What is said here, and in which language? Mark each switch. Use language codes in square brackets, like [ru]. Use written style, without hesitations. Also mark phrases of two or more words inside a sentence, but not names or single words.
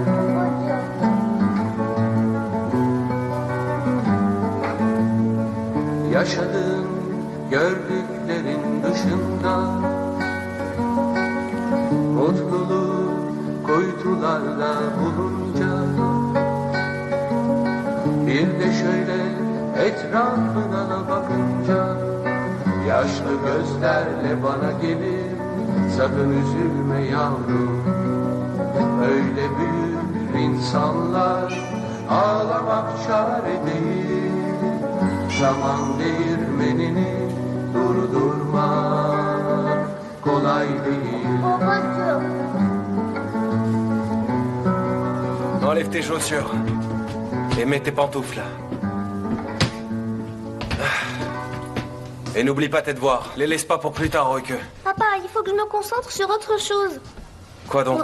[tr] Yaşadığın gördüklerin dışında, mutluluğu kuytularda bulunca, bir de şöyle etrafına bakınca, yaşlı gözlerle bana gelir, sakın üzülme yavrum. Öyle büyür insanlar, ağlamak çare değil. Zaman değirmenini durdurmak kolay değil. Babacığım. [fr] Enlève tes chaussures. Et mets tes pantoufles. Et n'oublie pas tes devoirs. Les laisse pas pour plus tard, Roike. Papa, il faut que je me concentre sur autre chose. Quoi donc?